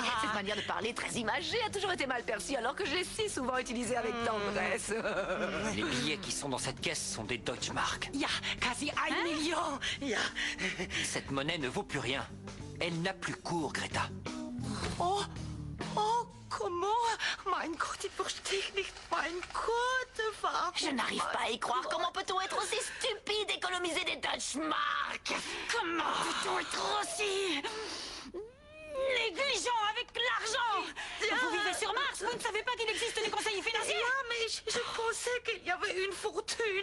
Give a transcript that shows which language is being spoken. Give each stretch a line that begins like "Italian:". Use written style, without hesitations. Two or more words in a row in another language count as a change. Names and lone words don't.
French: Cette manière de parler très imagée a toujours été mal perçue, alors que je l'ai si souvent utilisée avec tendresse. Les billets qui sont dans cette caisse sont des Deutschmark. Il y a quasi 1 million. Cette monnaie ne vaut plus rien. Elle n'a plus cours, Greta. Oh, comment?
German: Mein Gott, ich verstehe nicht. Mein Gott, warum?
French: Je n'arrive pas à y croire. Comment peut-on être aussi stupide d'économiser des Deutschmark? Comment peut-on être aussi négligent avec l'argent? Vous vivez sur Mars, vous ne savez pas qu'il existe des conseillers financiers? Mais je pensais qu'il y avait une fortune.